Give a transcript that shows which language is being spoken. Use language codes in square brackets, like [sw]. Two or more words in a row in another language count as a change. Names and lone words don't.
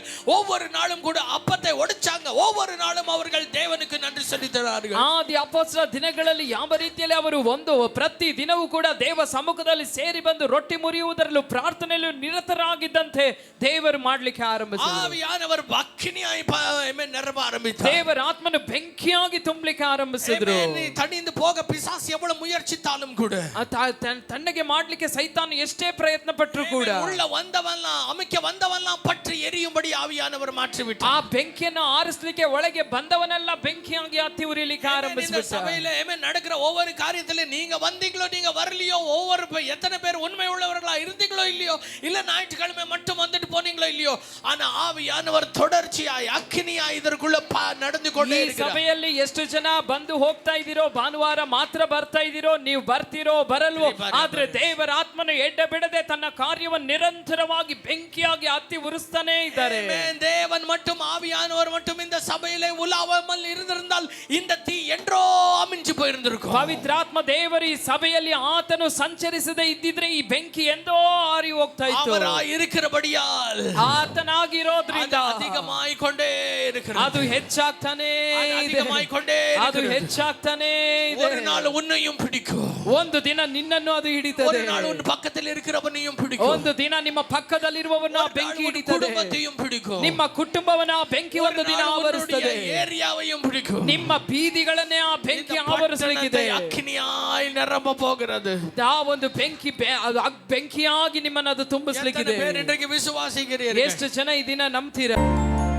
[ta] ஒவ்வொரு நாளும் கூட அப்பத்தை ஒடிச்சாங்க. ஒவ்வொரு நாளும் அவர்கள் தேவனுக்கு நன்றி செலுத்தினார்கள். [kn] ಆದಿ ಅಪೊಸ್ತಲರ ದಿನಗಳಲ್ಲಿ ಯಾವ ರೀತಿಯಲ್ಲಿ ಅವರು ಒಂದು ಪ್ರತಿ ದಿನವೂ ಕೂಡ ದೇವ ಸಮ್ಮುಖದಲ್ಲಿ ಸೇರಿ ಬಂದು ರೊಟ್ಟಿ ಮುರಿಯುವುದರಲ್ಲೂ ಪ್ರಾರ್ಥನೆಯಲ್ಲೂ ನಿರತರಾಗಿದ್ದಂತೆ ದೇವರು ಮಾಡ್ಲಿಕ್ಕೆ ಆರಂಭಿಸಿದರು. [ta] ஆவியானவர் அக்கினியாய் ஆமென் நிரம்ப ஆரம்பித்தார். [kn] ದೇವರ ಆತ್ಮನು ಬೆಂಕಿಯಾಗಿ ತುಂಬಲಿಕ್ಕೆ ಆರಂಭಿಸಿದ್ರು. [ta] தணிந்து போக பிசாசு எவ்வளவு முயற்சித்தாலும் கூட, [kn] ತಣ್ಣಗೆ ಮಾಡ್ಲಿಕ್ಕೆ ಸೈತಾನ ಎಷ್ಟೇ ಪ್ರಯತ್ನ ಪಟ್ಟರು ಕೂಡ [ta] உள்ள வந்தவன்லாம் அமைக்க வந்தவன்லாம் பற்றி எரியும்படி ஆவியானவர் மாற்றி விட்டார். [kn] ಆ ಬೆಂಕಿಯನ್ನು ಆರಿಸಲಿಕ್ಕೆ ಒಳಗೆ ಬಂದವನೆಲ್ಲ ಬೆಂಕಿಯಾಗಿ ಹತ್ತಿ ಉರಿಲಿಕ್ಕೆ ಆರಂಭಿಸಿಬಿಟ್ಟ. [ta] சபையில ஆமென் நடக்கிற ஒவ்வொரு காரியத்தில நீங்க வந்தீங்களோ நீங்க வரலையோ, ஒவ்வொரு எத்தனை பேர் உண்மை உள்ளவர்களா இருந்தீங்களோ இல்லையோ, இல்ல ஞாயிற்றுக்கிழமை மட்டும் வந்துட்டு போனீங்களோ இல்லையோ, ஆனா ஆவியானவர் தொடர்ச்சியாய் அக்கினியாய் இதற்குள்ள நடந்து கொண்டே இருக்கிறார். [kn] ಸಭೆಯಲ್ಲಿ ಎಷ್ಟು ಜನ ಬಂದು ಹೋಗ್ತಾ ಇದ್ದೀರೋ, ಭಾನುವಾರ ಮಾತ್ರ ಬರ್ತಾ ಇದ್ದೀರೋ, ನೀವು ಬರ್ತೀರೋ ಬರಲ್ವೋ, ಆದ್ರೆ ದೇವರ ಆತ್ಮನು ಎಡ್ಡ ಬಿಡದೆ ತನ್ನ ಕಾರ್ಯವನ್ನು ನಿರಂತರವಾಗಿ ಬೆಂಕಿಯಾಗಿ ಹತ್ತಿ ಉರಿಸ್ತಾನೆ ಇದ್ದಾರೆ. [ta] தேவன் மட்டும் ஆவியானவர் மட்டும் இந்த சபையிலே உலாவாமல் இருந்திருந்தால் இந்த தீ என்றோ அமிஞ்சு போயிருந்திருக்கும். [kn] ಪವಿತ್ರಾತ್ಮ ದೇವರು ಈ ಸಭೆಯಲ್ಲಿ ಆತನು ಸಂಚರಿಸದೆ ಇದ್ದಿದ್ರೆ ಈ ಬೆಂಕಿ ಎಂದೋ ಆರಿ ಹೋಗ್ತಾ ಇತ್ತು. [ta] அவராய் இருக்கிறபடியால், [kn] ಆತನಾಗಿರೋದ್ರಿಂದ [ta] அதிகமாய் கொண்டே இருக்கிறது. [kn] ಅದು ಹೆಚ್ಚಾಗ್ತಾನೆ ಇದೆ, [ta] அதிகமாய் கொண்டே [kn] ಅದು ಹೆಚ್ಚಾಗ್ತಾನೆ ಇದೆ. [ta] ஒரு நாள் உன்னையும் பிடிக்கும், [kn] ಒಂದು ದಿನ ನಿನ್ನನ್ನು ಅದು ಹಿಡಿತದೆ. [ta] ஒரு நாள் உன் பக்கத்தில் இருக்கிறவனையும் பிடிக்கும், [kn] ಒಂದು ದಿನ ನಿಮ್ಮ ಪಕ್ಕದಲ್ಲಿರುವವನ ಬೆಂಕಿ ಹಿಡಿತದೆ. [ta] குடும்பத்தையும் பிடிக்கும், [kn] ನಿಮ್ಮ ಕುಟುಂಬವನ ಬೆಂಕಿ ಒಂದು ದಿನ ಆವರಿಸುತ್ತದೆ. [ta] ஏரியாவையும் பிடிக்கும், [kn] ನಿಮ್ಮ ಬೀದಿಗಳನ್ನೇ ಆ ಬೆಂಕಿ ಆವರಿಸಲಿದೆ. [ta] அக்கினியாய் நிரம்ப போகிறது. [kn] ಆ ಒಂದು ಬೆಂಕಿ ಬೆಂಕಿಯಾಗಿ ನಿಮ್ಮನ್ನು ಅದು ತುಂಬಿಸಲಿಕ್ಕಿದೆ. [ta] இன்றைக்கு விசுவாசிக்கிறீர்கள்? [kn] ಎಷ್ಟು ಜನ ಈ ದಿನ ನಂಬ್ತೀರಾ?